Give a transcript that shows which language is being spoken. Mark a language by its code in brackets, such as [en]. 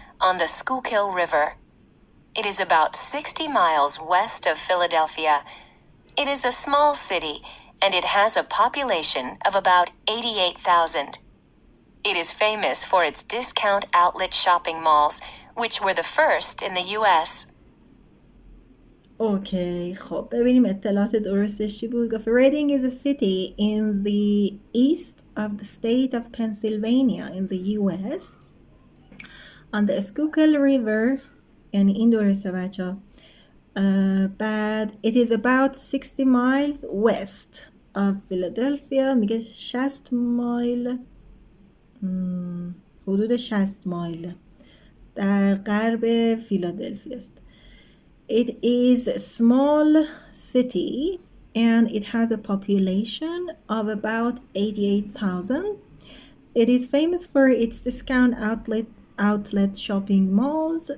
[en] on the Schuylkill River. It is about 60 miles west of Philadelphia. It is a small city, and it has a population of about 88,000. It is famous for its discount outlet shopping malls, which were the first in the U.S. [fa] اوکی، خب ببینیم اطلاعات درستش چی بود. گفت [en] Reading is a city in the east of the state of Pennsylvania in the U.S. on the Schuylkill River، [fa] یعنی این درسته بچه. بعد [en] it is about 60 miles west of Philadelphia، [fa] میگه 60 مایل، حدود 60 مایل در غرب فیلادلفیا است. [en] It is a small city and it has a population of about 88,000. It is famous for its discount outlet shopping malls.